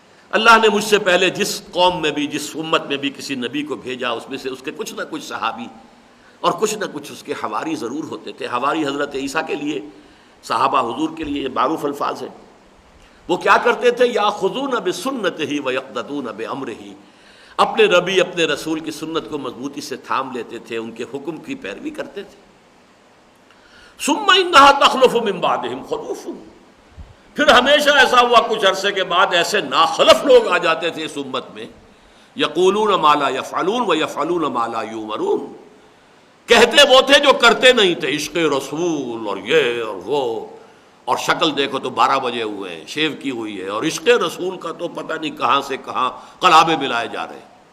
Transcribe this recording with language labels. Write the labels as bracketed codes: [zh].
[ur] اللہ نے مجھ سے پہلے جس قوم میں بھی، جس امت میں بھی کسی نبی کو بھیجا، اس میں سے اس کے کچھ نہ کچھ صحابی اور کچھ نہ کچھ اس کے حواری ضرور ہوتے تھے. حواری حضرت عیسیٰ کے لیے، صحابہ حضور کے لیے یہ معروف الفاظ ہیں. وہ کیا کرتے تھے؟ [ar] یاخذون بسنتہ ویقتدون بامرہ. [ur] اپنے نبی، اپنے رسول کی سنت کو مضبوطی سے تھام لیتے تھے، ان کے حکم کی پیروی کرتے تھے. [ar] ثم انہا تخلف من بعدہم خلوف. [ur] پھر ہمیشہ ایسا ہوا کچھ عرصے کے بعد ایسے ناخلف لوگ آ جاتے تھے اس امت میں، [ar] یقولون ما لا یفعلون ویفعلون ما لا یؤمرون. [ur] کہتے وہ تھے جو کرتے نہیں تھے، عشق رسول اور یہ اور وہ، اور شکل دیکھو تو 12 بجے ہوئے ہیں، شیو کی ہوئی ہے، اور عشق رسول کا تو پتہ نہیں کہاں سے کہاں قلابے ملائے جا رہے ہیں.